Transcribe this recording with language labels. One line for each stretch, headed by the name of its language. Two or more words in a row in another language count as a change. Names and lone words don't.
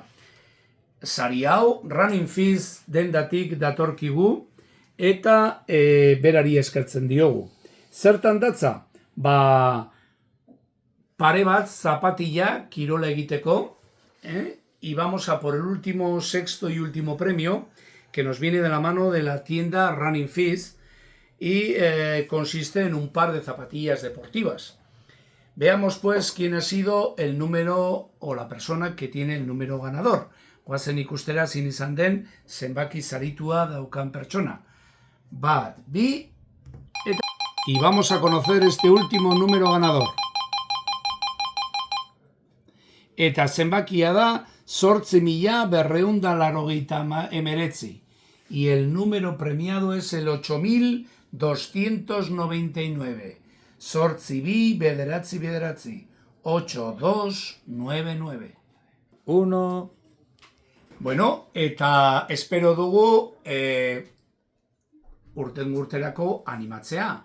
Basque: Sari hau Running Fizz dendatik datorkigu eta berari eskertzen diogu. Zertan datza? Pare bat zapatilla kirola egiteko,
Spanish: y vamos a por el último, 6º y último premio, que nos viene de la mano de la tienda Running Fizz y consiste en un par de zapatillas deportivas. Veamos pues quién ha sido el número o la persona que tiene el número ganador.
Basque: Guazen ikustera zin izan den zenbaki saritua daukan pertsona. 1, 2, eta...
Spanish: Y vamos a conocer este último número ganador.
Basque: Eta zenbakia da 8.289.
Spanish: Y el número premiado es el 8.299. 8299. 1.
Basque: Bueno, eta espero dugu urterako animatzea.